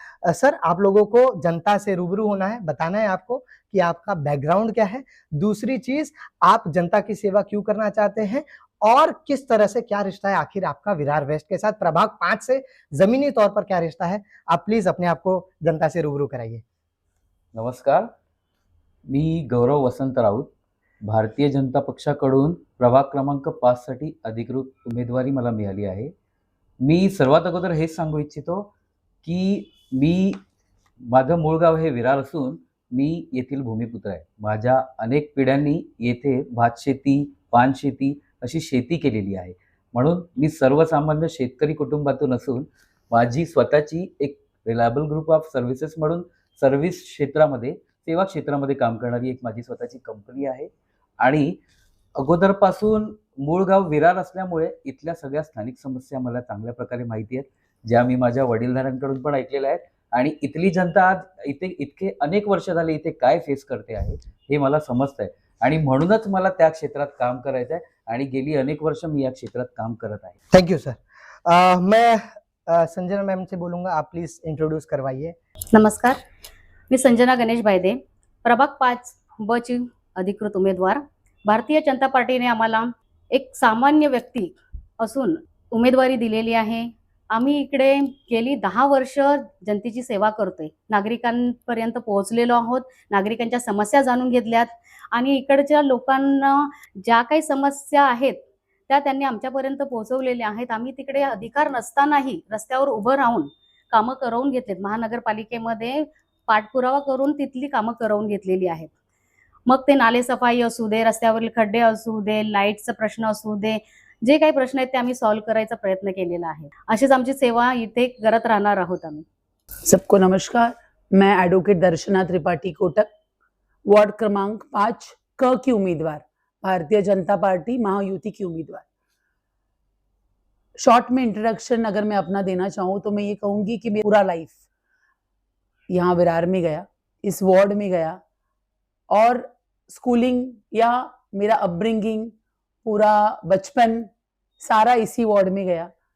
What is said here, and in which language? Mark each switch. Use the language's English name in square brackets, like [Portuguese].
[Hindi] Sir, आप लोगों को जनता से रूबरू होना है, बताना है आपको कि आपका बैकग्राउंड क्या है। दूसरी चीज, आप जनता की सेवा क्यों करना चाहते हैं और किस तरह से क्या रिश्ता है आखिर आपका विरार वेस्ट के साथ, प्रभाग 5 से जमीनी तौर पर क्या रिश्ता है। आप प्लीज अपने आप को जनता से रूबरू कराइए। [Marathi] नमस्कार, मी गौरव वसंत राऊत. भारतीय जनता पक्षाकडून प्रभाग क्रमांक 5 साठी अधिकृत उमेदवारी मला मिळाली आहे. मी सर्वात अगोदर हेच सांगू इच्छितो की माझं मूळ गाव हे विरार असून मी येथील भूमिपुत्र आहे. माझ्या अनेक पिढ्यांनी येथे भातशेती, पानशेती अशी शेती केलेली आहे. म्हणून मी सर्वसामान्य शेतकरी कुटुंबातून असून माझी स्वतःची एक रिलायबल ग्रुप ऑफ सर्व्हिसेस म्हणून सर्व्हिस क्षेत्रामध्ये, सेवा क्षेत्रामध्ये काम करणारी एक माझी स्वतःची कंपनी आहे. आणि अगोदरपासून मूळ गाव विरार असल्यामुळे इथल्या सगळ्या स्थानिक समस्या मला चांगल्या प्रकारे माहिती आहेत, ज्या मी माझ्या वडीलधाऱ्यांकडून पण ऐकलेल्या आहेत. आणि इथली जनता आज इथे इतके अनेक वर्ष झाले इथे काय फेस करते आहे हे मला समजतंय. आणि म्हणूनच मला त्या क्षेत्रात काम करायचं आहे आणि गेली अनेक वर्ष मी या क्षेत्रात काम करत आहे. [Hindi] Thank you sir. मैं संजना मैम से बोलूंगा, आप प्लीज इंट्रोड्यूस करवाइए। [Marathi] नमस्कार, मी संजना गणेश भायदे, प्रभाग 5 ब ची अधिकृत उमेदवार। भारतीय जनता पार्टीने आम्हाला एक सामान्य व्यक्ती असून उमेदवारी दिलेली आहे। आम्ही इकडे गेली 10 वर्ष जनतेची सेवा करतोय, नागरिकांपर्यंत पोहोचलेलो आहोत, नागरिकांच्या समस्या जाणून घेतल्यात आणि इकडच्या लोकांना ज्या काही समस्या आहेत त्या त्यांनी आमच्यापर्यंत पोहोचवलेल्या आहेत। आम्ही तिकडे अधिकार नसतानाही रस्त्यावर उभं राहून कामं करवून घेतलेत। महानगरपालिकेमध्ये पाठपुरावा करून तिथली कामं करवून घेतलेली आहेत। मग ते नाले सफाई असू दे, रस्त्यावरील खड्डे असू दे, लाईटचा प्रश्न असू दे, जे काही प्रश्न आहेत ते आम्ही सॉल्व्ह करायचा प्रयत्न केलेला आहे। अशीच आमची सेवा इथे करत राहणार आहोत आम्ही। [Hindi] सबको नमस्कार, मैं एडवोकेट दर्शना त्रिपाठी कोटक, वार्ड क्रमांक 5 क की उम्मीदवार, भारतीय जनता पार्टी महायुति की उम्मीदवार। शॉर्ट में इंट्रोडक्शन अगर मैं अपना देना चाहूँ तो मैं ये कहूँगी कि मेरा पूरा लाइफ यहाँ विरार में गया, इस वार्ड में गया, और स्कूलिंग या मेरा अपब्रिंगिंग, पूरा बचपन सारा इसी वार्ड में गया।